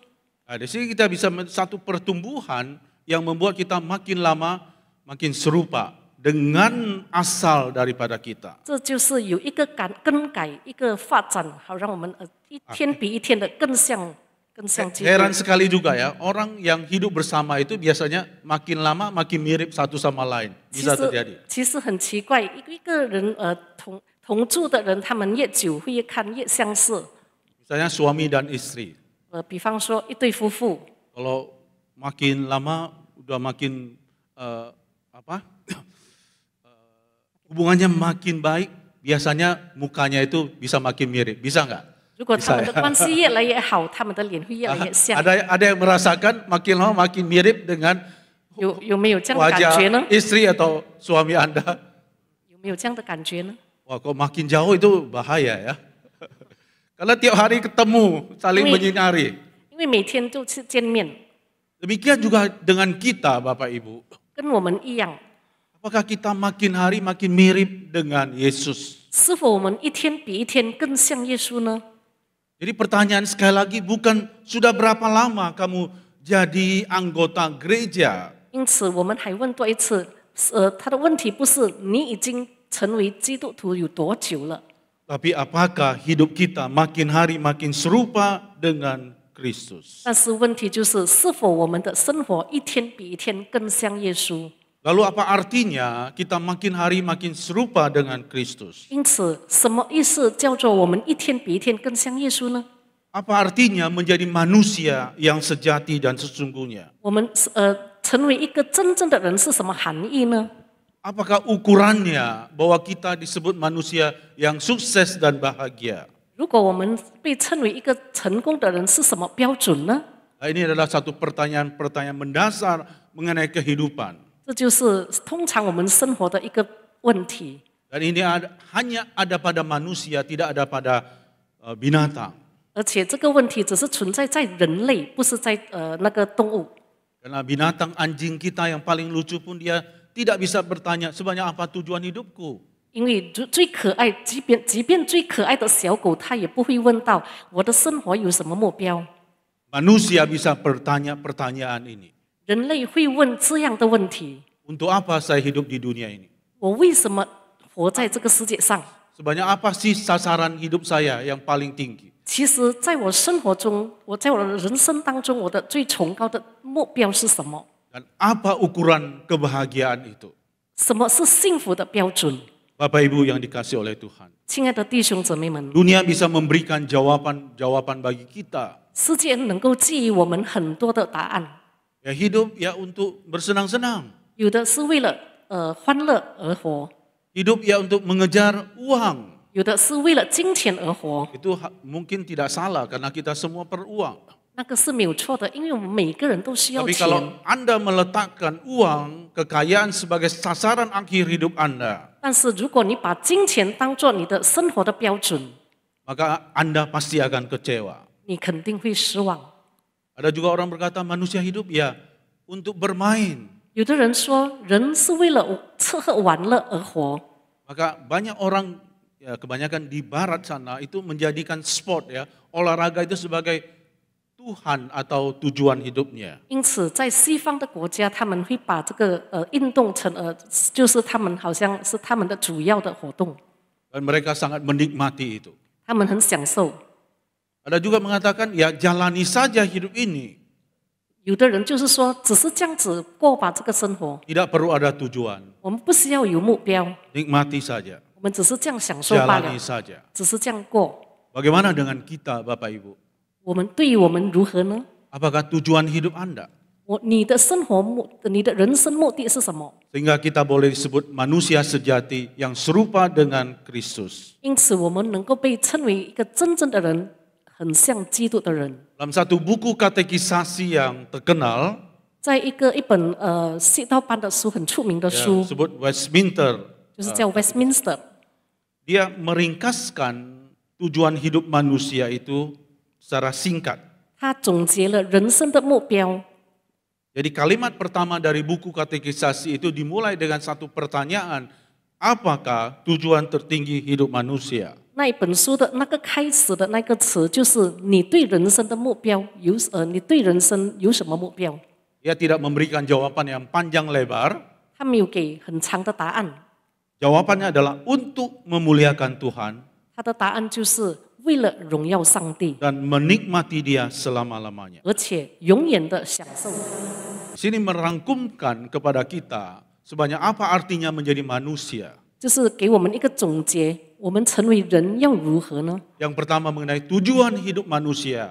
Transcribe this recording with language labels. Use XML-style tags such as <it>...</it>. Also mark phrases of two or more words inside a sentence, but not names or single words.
<id>Nah, di sini kita bisa satu pertumbuhan yang membuat kita makin lama makin serupa dengan asal daripada kita.</id> <zh>这就是有一个更改，一个发展，好让我们一天比一天的更像基督。</zh> <id>Heran sekali juga ya, orang yang hidup bersama itu biasanya makin lama makin mirip satu sama lain. Bisa terjadi.</id> <zh>其实很奇怪，一个人同住的人，他们越久会越看越相似。</zh> <id>Misalnya suami dan istri.</id> <zh>比方说一对夫妇，</zh> <id>Kalau makin lama udah makin hubungannya makin baik, biasanya mukanya itu bisa makin mirip. Bisa nggak?</id> <zh>如果他们的关系越来越好，他们的脸会越来越像。</zh> <id>Ada yang merasakan makin lama makin mirip dengan</id> <zh>有没有这样的感觉呢？</zh> <id>wajah istri atau suami Anda?</id> <zh>有没有这样的感觉呢？</zh> <id>Wah, kok makin jauh itu bahaya ya. Karena tiap hari ketemu, saling menyinari.</id> <zh>因为每天都是见面，</zh> <id>Demikian juga dengan kita, Bapak Ibu.</id> <zh>跟我们一样。</zh> <id>Apakah kita makin hari makin mirip dengan Yesus?</id> <zh>是否我们一天比一天更像耶稣呢？</zh> <id>Jadi pertanyaan sekali lagi bukan sudah berapa lama kamu jadi anggota gereja.</id> <zh>因此，我们还问多一次，他的问题不是你已经成为基督徒有多久了，</zh> <id>Tapi apakah hidup kita makin hari makin serupa dengan Kristus?</id> <zh>但是问题就是是否我们的生活一天比一天更像耶稣。</zh> <id>Lalu apa artinya kita makin hari makin serupa dengan Kristus?</id> <zh>因此，什么意思叫做我们一天比一天更像耶稣呢？</zh> <id>Apa artinya menjadi manusia yang sejati dan sesungguhnya?</id> <zh>我们成为一个真正的人是什么含义呢？</zh> <id>Apakah ukurannya bahwa kita disebut manusia yang sukses dan bahagia?</id> <zh>如果我们被称为一个成功的人是什么标准呢？</zh> <id>Nah, ini adalah satu pertanyaan mendasar mengenai kehidupan.</id> <zh>这就是通常我们生活的一个问题。</zh> <id>Dan ini hanya ada pada manusia, tidak ada pada binatang.</id> <zh>而且这个问题只是存在在人类，不是在那个动物。</zh> <id>Karena binatang anjing kita yang paling lucu pun dia tidak bisa bertanya sebenarnya apa tujuan hidupku.</id> <zh>因为最可爱，即便最可爱的小狗，它也不会问到我的生活有什么目标。</zh> <id>Manusia bisa bertanya pertanyaan ini.</id> <zh>人类会问这样的问题：</zh> <id>Untuk apa saya hidup di dunia ini?</id> <zh>我为什么活在这个世界上？</zh> <id>Sebenarnya apa sih sasaran hidup saya yang paling tinggi?</id> <zh>其实，在我生活中，在我的人生当中，我的最崇高的目标是什么？</zh> <id>Dan apa ukuran kebahagiaan itu?</id> <zh>什么是幸福的标准？</zh> <id>Bapak Ibu yang dikasih oleh Tuhan.</id> <zh>亲爱的弟兄姊妹们，</zh> <id>Dunia bisa memberikan jawaban bagi kita.</id> <zh>世界能够给予我们很多的答案，</zh> <id>Ya hidup ya untuk bersenang-senang.</id> <zh>有的是为了欢乐而活，</zh> <id>Hidup ya untuk mengejar uang.</id> <zh>有的是为了金钱而活。</zh> <id>Itu mungkin tidak salah karena kita semua perlu uang.</id> <zh>那个是没有错的，因为我们每个人都需要</zh> <id>Tapi</id> <zh>钱。</zh> <id>kalau Anda meletakkan uang, kekayaan sebagai sasaran akhir hidup Anda,</id> <zh>但是如果你把金钱当做你的生活的标准，</zh> <id>maka Anda pasti akan kecewa.</id> <zh>你肯定会失望。</zh> <id>Ada juga orang berkata manusia hidup ya untuk bermain.</id> <zh>有的人说，人是为了吃喝玩乐而活，</zh> <id>Maka banyak orang, ya kebanyakan di barat sana itu menjadikan sport ya, olahraga itu sebagai Tuhan atau tujuan hidupnya.</id> <zh>因此在西方的国家，他们会把这个运动成就是他们好像是他们的主要的活动，</zh> <id>Dan mereka sangat menikmati itu.</id> <zh>他们很享受。</zh> <id>Ada juga mengatakan ya jalani saja hidup ini.</id> <zh>有的人就是说，只是这样子过吧这个生活，</zh> <id>Tidak perlu ada tujuan.</id> <zh>我们不需要有目标，</zh> <id>Nikmati saja.</id> <zh>我们只是这样享受罢了</zh> <id>Jalani，saja.</id> <zh>只是这样过。</zh> <id>Bagaimana dengan kita Bapak Ibu?</id> <zh>我们对于我们如何呢？</zh> <id>Apakah tujuan hidup Anda?</id> <zh>你的生活你的人生目的是什么？</zh> <id>Sehingga kita boleh disebut manusia sejati yang serupa dengan Kristus.</id> <zh>因此，我们能够被称为一个真正的人，很像基督的人。</zh> <id>Dalam satu buku katekisasi yang terkenal,</id> <zh>在一本谢道班的书，很出名的</zh> <id>ya,</id> <zh>书，</zh> <id>disebut Westminster,</id> <zh>就是叫 Westminster。</zh> <id>dia meringkaskan tujuan hidup manusia itu secara singkat.</id> <zh>他总结了人生的目标。</zh> <id>Jadi kalimat pertama dari buku katekisasi itu dimulai dengan satu pertanyaan, apakah tujuan tertinggi hidup manusia?</id> <zh>那一本书的那个开始的那个词，就是你对人生的目标你对人生有什么目标？</zh> <id>Dia tidak memberikan jawaban yang panjang lebar.</id> <zh>他没有给很长的答案，</zh> <id>Jawabannya adalah untuk memuliakan Tuhan</id> <zh>他的答案就是为了荣耀上帝，</zh> <id>dan menikmati Dia selama-lamanya.</id> <zh>而且永远的享受。</zh> <id>Di sini merangkumkan kepada kita sebanyak apa artinya menjadi manusia.</id> <zh>就是给我们一个总结，我们成为人要如何呢？</zh> <id>Yang pertama mengenai tujuan hidup manusia.</id>